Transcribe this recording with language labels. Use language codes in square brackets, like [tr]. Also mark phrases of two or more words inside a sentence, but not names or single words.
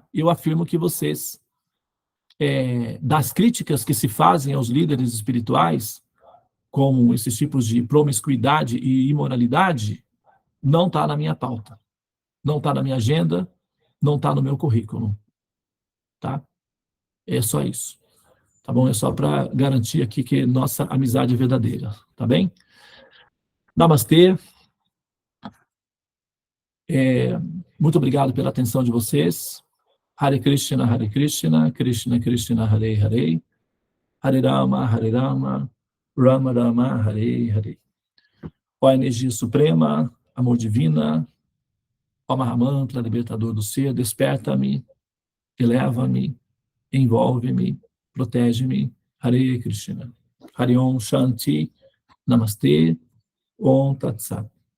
[pt] Eu afirmo que vocês, das críticas que se fazem aos líderes espirituais, como esses tipos de promiscuidade e imoralidade, não está na minha pauta, não está na minha agenda, não está no meu currículo, tá? É só isso, tá bom? É só para garantir aqui que nossa amizade é verdadeira, tá bem? Namastê. Muito obrigado pela atenção de vocês. [sa] Hare Krishna, Krishna Krishna, Hare Hare, Hare Rama, Rama Rama, Hare Hare. [pt] Ó energia suprema, amor divina, ó Mahamantra, libertador do ser, desperta-me, eleva-me, envolve-me, protege-me. [sa] Hare Krishna. Hare Om Shanti, Namastê, Om Tat Sat.